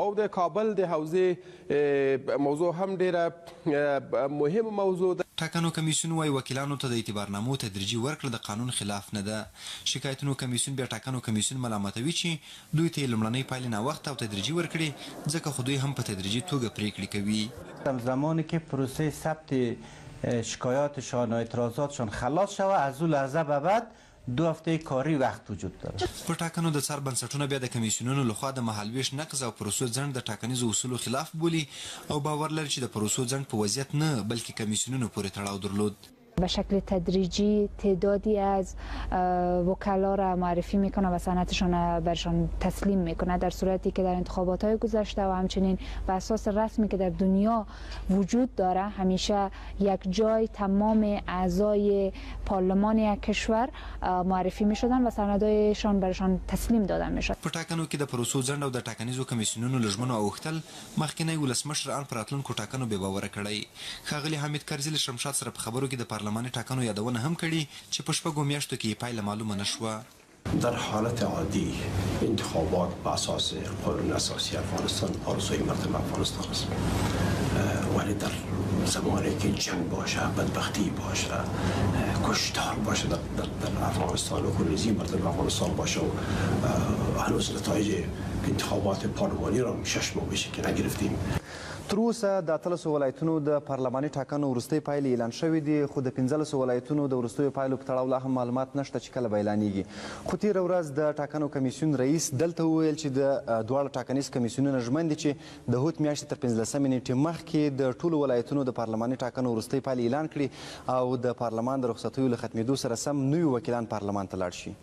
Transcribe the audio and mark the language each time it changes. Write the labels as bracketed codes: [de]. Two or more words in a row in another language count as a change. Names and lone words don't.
[ps] او د کابل د حوزې موضوع هم ډېره مهمه موضوع ده. ټاکنو کمیسیون وايي وکیلانو ته د اعتبارنامو تدریجي ورکړه د قانون خلاف نه ده. شکایتونو کمیسیون بیا ټاکنو کمیسیون ملامتوي چې دوی ته یې لومړنۍ پایلې ناوخته او تدریجي ورکړي ځکه خو دوی هم په تدریجی توګه پریکړې کوي. [fa] زمانی که پروسه ثبت شکایاتشان و اعتراضاتشان خلاص شود از اون لحظه به بعد 2 هفته کاری وقت وجود داره. [ps] په ټاکنو د څار بنسټونو بیا د کمیسیونونو لخوا د مهالویش نقض او پروسو ځنډ د ټاکنیزو اصولو خلاف بولي او باور لري چې د پروسو ځنډ په وضعیت نه بلکې کمیسیونونو پورې تړاو درلود. [fa] به شکل تدریجی تعدادی از وکلا را معرفی میکنه و سندشان برشان تسلیم میکنه، در صورتی که در انتخابات های گذشته و همچنین به اساس رسمی که در دنیا وجود داره همیشه یک جای تمام اعضای پارلمان یک کشور معرفی میشدن و سندایشان برشان تسلیم داده میشد. [ps] په ټاکنو کې د پروسو ځنډ او د ټاکنیزو کمیسیونونو له ژمنو اوښتل مخکینی ولسمشر ان پر راتلونکو ټاکنو بې باوره کړی. ښاغلي حامد کرزي له شمشاد سره په خبرو کې د پارلماني ټاکنو یادونه هم کړې چې په شپږو میاشتو کې یې پایله معلومه نه شوه. [fa] در حالت عادی انتخابات به اساس قانون اساسی افغانستان آرزوی مردم افغانستان است، ولی در زمانی که جنگ باشه، بدبختی باشه، کشتار باشه در افغانستان و خونریزی مردم افغانستان باشه و هنوز نتایج انتخابات پارلمانی را 6 ماه بشه که نگرفتیم. [ps] تر اوسه د 13 ولایتونو د پارلماني ټاکنو وروستۍ پایلې اعلان شوې دي، خو د 15 ولایتونو د وروستیو پایلو په تړاو لا هم معلومات نشته چې کله به اعلانیږي. خو تېره ورځ د ټاکنو کمیسیون رئیس دلته وویل چې د دواړه ټاکنیز کمیسیونونه ژمن دي چې د هوت میاشتې تر 15 نیټې مخکې د ټولو ولایتونو د پارلماني ټاکنو وروستۍ پایلې اعلان کړي او د پارلمان د رخصتیو له ختمېدو سره سم نوي وکیلان پارلمان ته لاړ شي.